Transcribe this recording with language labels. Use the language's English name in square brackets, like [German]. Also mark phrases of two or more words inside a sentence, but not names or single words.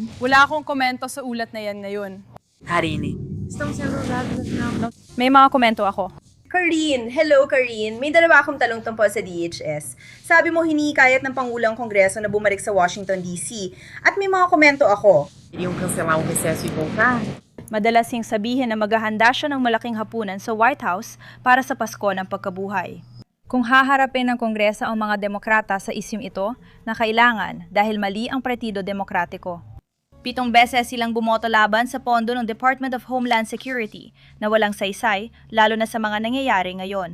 [Filipino] Wala akong komento sa ulat na yan ngayon. Karine. May mga komento ako. Karine! Hello, Karine! May dalawa akong talong tungkol sa DHS. Sabi mo hinikayat ng Pangulong Kongreso na bumalik sa Washington, D.C. At may mga komento ako. [Portuguese] Yung cancelar o recesso e voltar. [Filipino] Madalas siyang sabihin na maghahanda siya ng malaking hapunan sa White House para sa Pasko ng Pagkabuhay. Kung haharapin ng Kongreso ang mga demokrata sa isyung ito, na kailangan dahil mali ang Partido Demokratiko. 7 beses silang bumoto laban sa pondo ng Department of Homeland Security na walang saysay, lalo na sa mga nangyayari ngayon.